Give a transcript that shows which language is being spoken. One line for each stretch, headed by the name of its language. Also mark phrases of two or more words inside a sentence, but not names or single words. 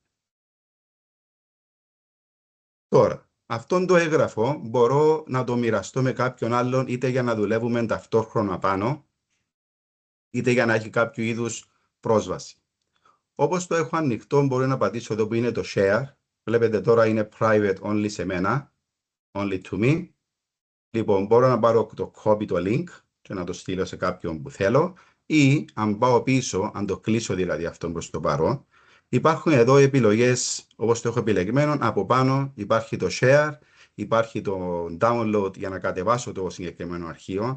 Greek: Τώρα, αυτόν το έγγραφο μπορώ να το μοιραστώ με κάποιον άλλον, είτε για να δουλεύουμε ταυτόχρονα πάνω, είτε για να έχει κάποιο είδους πρόσβαση. Όπως το έχω ανοιχτό, μπορώ να πατήσω εδώ που είναι το Share. Βλέπετε τώρα είναι
English: Private only
Greek: σε μένα,
English: only to me.
Greek: Λοιπόν, μπορώ να πάρω το copy το link και να το στείλω σε κάποιον που θέλω, ή αν πάω πίσω, αν το κλείσω δηλαδή αυτό προς το παρόν, υπάρχουν εδώ επιλογές όπως το έχω επιλεγμένο. Από πάνω υπάρχει το Share, υπάρχει το Download για να κατεβάσω το συγκεκριμένο αρχείο.